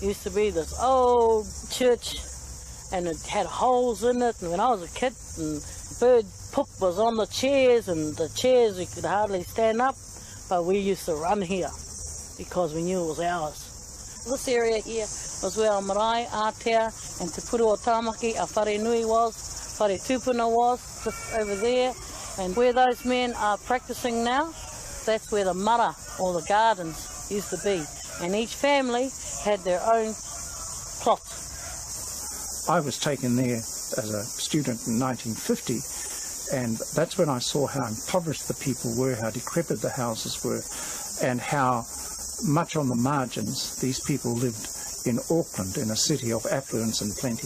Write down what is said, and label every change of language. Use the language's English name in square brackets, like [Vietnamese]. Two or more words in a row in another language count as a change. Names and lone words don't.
[English] Used to be this old church, and it had holes in it. And when I was a kid, and bird poop was on the chairs, and the chairs we could hardly stand up, but we used to run here because we knew it was ours. This area here was where our marae, Aotea, and Te Puru o Tāmaki, our [Māori] whare nui [English] was, [Māori] whare tūpuna [English] was, just over there. And where those men are practising now, that's where the mara all the gardens used to be. And each family had their own plot. I was taken there as a student in 1950, and that's when I saw how impoverished the people were, how decrepit the houses were, and how much on the margins these people lived in Auckland, in a city of affluence and plenty.